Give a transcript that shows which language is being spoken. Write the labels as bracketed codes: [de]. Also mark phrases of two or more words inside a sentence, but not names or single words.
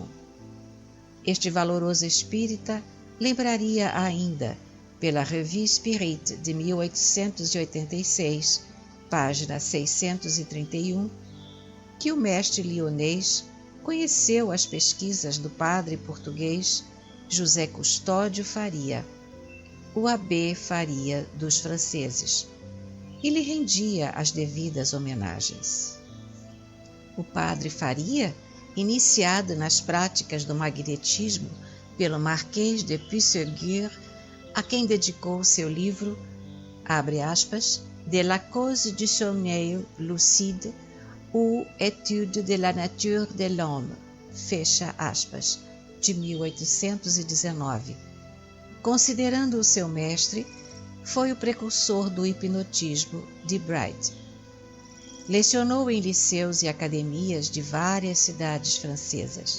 [pt] Este valoroso espírita lembraria ainda, pela Revue Spirit de 1886, página 631, que o mestre lionês conheceu as pesquisas do padre português José Custódio Faria, o abbé Faria dos franceses, e lhe rendia as devidas homenagens. O padre Faria, iniciado nas práticas do magnetismo pelo Marquês de Puysegur, a quem dedicou seu livro, abre aspas, [fr] de la cause du sommeil lucide ou étude de la nature de l'homme, [pt] fecha aspas, de 1819. Considerando o seu mestre, foi o precursor do hipnotismo de Bright. Lecionou em liceus e academias de várias cidades francesas.